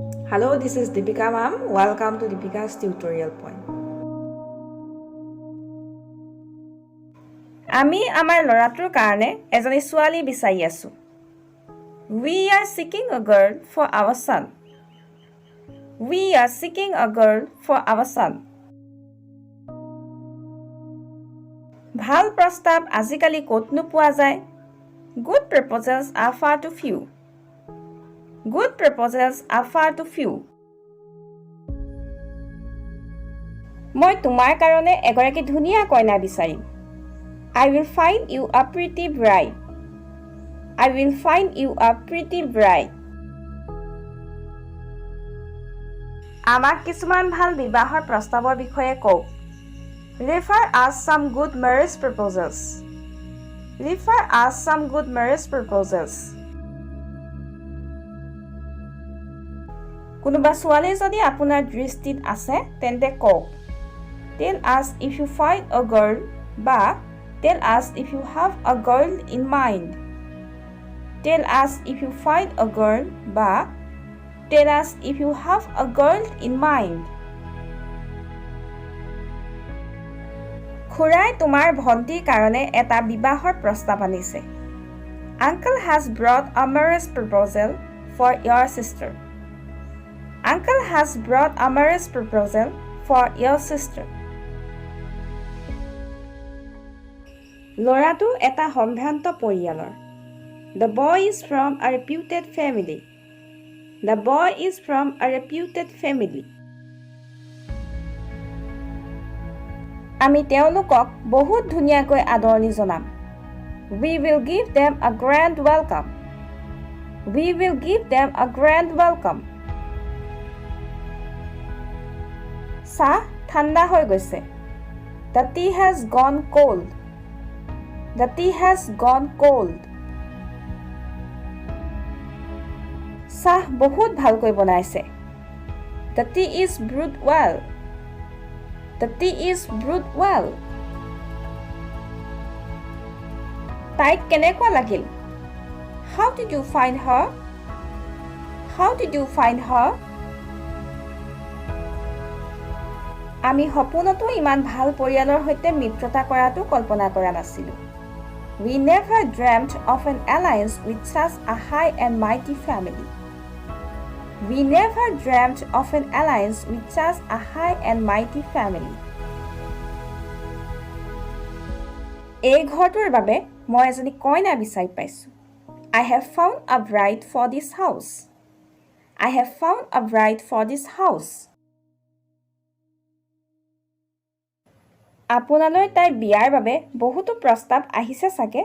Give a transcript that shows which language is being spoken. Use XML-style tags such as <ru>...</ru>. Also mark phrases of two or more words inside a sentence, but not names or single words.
<en>Hello, this is Deepika ma'am. Welcome to Deepika's tutorial point.</en> <as>আমি আমাৰ লৰাটোৰ কাৰণে এজনী ছোৱালী বিচাৰি আছো।</as> <en>We are seeking a girl for our son. We are seeking a girl for our son.</en> <as>ভাল প্ৰস্তাৱ আজিকালি ক'তনো পোৱা যায়?</as> <en>Good proposals are far too few. Good proposals are far too few.</en> <as>মই তোমাৰ কাৰণে এগৰাকী ধুনীয়া কইনা বিচাৰিম।</as> <en>I will find you a pretty bride. I will find you a pretty bride.</en> <as>আমাক কিছুমান ভাল বিবাহৰ প্ৰস্তাৱৰ বিষয়ে কওক।</as> <en>Refer us some good marriage proposals. Refer us some good marriage proposals.</en> <as>কোনোবা ছোৱালী যদি আপোনাৰ দৃষ্টিত আছে তেন্তে কওক।</as> <en>Tell us if you find a girl বা tell us if you have a girl in mind. Tell us if you find a girl বা tell us if you have a girl in mind.</en> <as>খুৰাই তোমাৰ ভণ্টিৰ কাৰণে এটা বিবাহৰ প্ৰস্তাৱ আনিছে।</as> <en>Uncle has brought a marriage proposal for your sister. Uncle has brought a marriage proposal for your sister.</en> <as>ল'ৰাটো এটা সম্ভ্ৰান্ত পৰিয়ালৰ।</as> <en>The boy is from a reputed family. The boy is from a reputed family.</en> <as>আমি তেওঁলোকক বহুত ধুনীয়াকৈ আদৰণি জনাম।</as> <en>We will give them a grand welcome. We will give them a grand welcome.</en> <as>চাহ ঠাণ্ডা হৈ গৈছে।</as> <en>The tea has gone cold. The tea has gone cold.</en> <as>চাহ বহুত ভালকৈ বনাইছে।</as> <en>The tea is brewed well. The tea is brewed well.</en> <as>তাইক কেনেকুৱা লাগিল?</as> <en>How did you find her? How did you find her?</en> <as>আমি সপোনতো ইমান ভাল পৰিয়ালৰ সৈতে মিত্ৰতা কৰাটো কল্পনা কৰা নাছিলোঁ।</as> <en>We never dreamt of an alliance with such a high and mighty family. We never dreamt of an alliance with such a high and mighty family.</en> <as>এই ঘৰটোৰ বাবে মই এজনী কইনা বিচাৰি পাইছোঁ।</as> <en>I have found a bride for this house. I have found a bride for this house.</en> <as>আপোনালৈ তাইৰ বিয়াৰ বাবে বহুতো প্ৰস্তাৱ আহিছে চাগে।</as>